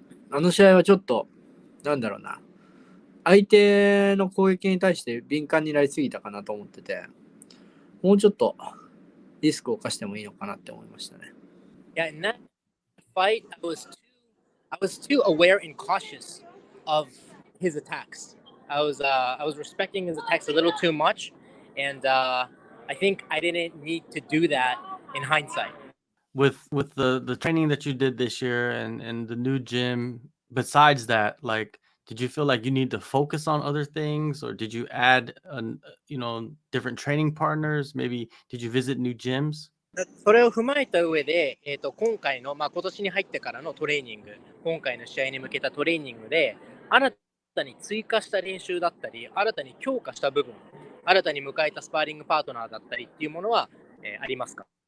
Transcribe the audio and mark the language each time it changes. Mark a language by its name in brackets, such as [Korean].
[Japanese] あの試合はちょっと、なんだろうな。相手の攻撃に対して敏感になりすぎたかなと思ってて、もうちょっとリスクを冒してもいいのかなって思いましたね。 [English] Yeah, in that fight, I was too aware and cautious of his attacks. I was respecting his attacks a little too much, and I think I didn't need to do that in hindsight. With the training that you did this year and the new gym, besides that, like, did you feel like you need to focus on other things, or did you add different training partners? Maybe did you visit new gyms? [Japanese] それを踏まえた上で、今回の、今年に入ってからのトレーニング、今回の試合に向けたトレーニングで、新たに追加した練習だったり、新たに強化した部分、新たに迎えたスパーリングパートナーだったりっていうものは、ありますか？